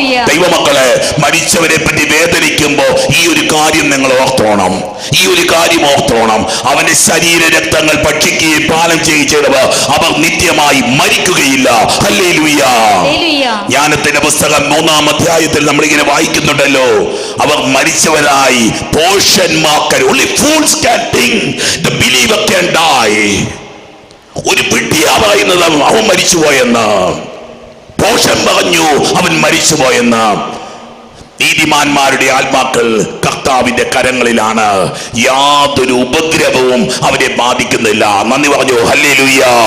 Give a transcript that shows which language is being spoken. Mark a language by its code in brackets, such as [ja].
[ml] ദൈവമക്കളെ, മരിച്ചവരെ പറ്റി വേദനിക്കുമ്പോ ഈ ഒരു കാര്യം നിങ്ങൾ ഓർത്തോണം, ഈ ഒരു കാര്യം ഓർത്തോണം. അവന്റെ ശരീര രക്തങ്ങൾ ഭക്ഷിക്കുകയും പാനം ചെയ്യുകയും ചെയ്തവർ അവർ നിത്യമായി മരിക്കുകയില്ല. ഹല്ലേലൂയ. ജ്ഞാനത്തിന്റെ പുസ്തകം 3-ാം അധ്യായത്തിൽ നമ്മളിങ്ങനെ വായിക്കുന്നുണ്ടല്ലോ, അവർ മരിച്ചവരായി പോഷന്മാക്കൽ. [en] Only fools can think the believer can die. [ml] ഒരു പിടിയാ പറയുന്നത് അവൻ മരിച്ചുപോയെന്ന്. പോഷൻ പറഞ്ഞു അവൻ മരിച്ചുപോയെന്ന്. നീതിമാന്മാരുടെ ആത്മാക്കൾ കർത്താവിന്റെ കരങ്ങളിലാണ്, യാതൊരു ഉപദ്രവവും അവരെ ബാധിക്കുന്നില്ല. നന്ദി പറഞ്ഞു. ഹല്ലേലൂയ.